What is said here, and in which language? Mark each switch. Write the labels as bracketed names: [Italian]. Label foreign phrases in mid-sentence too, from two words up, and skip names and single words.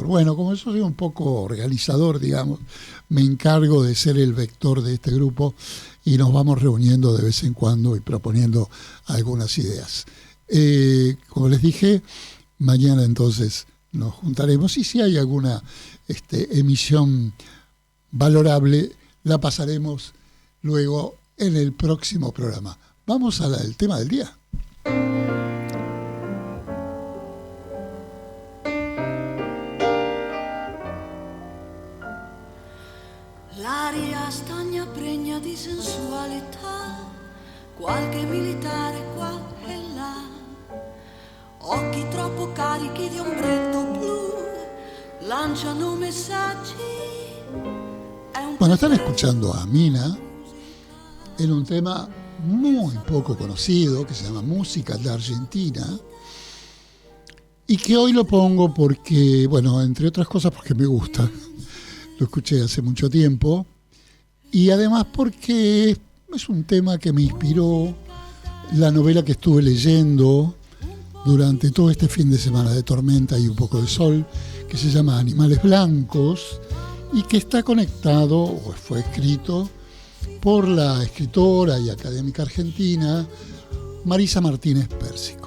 [Spanish] Bueno, como yo soy un poco organizador, digamos, me encargo de ser el vector de este grupo y nos vamos reuniendo de vez en cuando y proponiendo algunas ideas. Como les dije, mañana entonces nos juntaremos y si hay alguna emisión valorable, la pasaremos luego en el próximo programa. Vamos al tema del día. [Italian] L'aria stagna pregna di sensualità, qualche militare qua e là, occhi troppo carichi di ombretto blu, lanciano messaggi. [Spanish] Bueno, están escuchando a Mina en un tema muy poco conocido que se llama Música de Argentina y que hoy lo pongo porque, bueno, entre otras cosas porque me gusta. Lo escuché hace mucho tiempo y además porque es un tema que me inspiró la novela que estuve leyendo durante todo este fin de semana de tormenta y un poco de sol, que se llama Animales Blancos y que está conectado, o fue escrito, por la escritora y académica argentina Marisa Martínez Pérsico.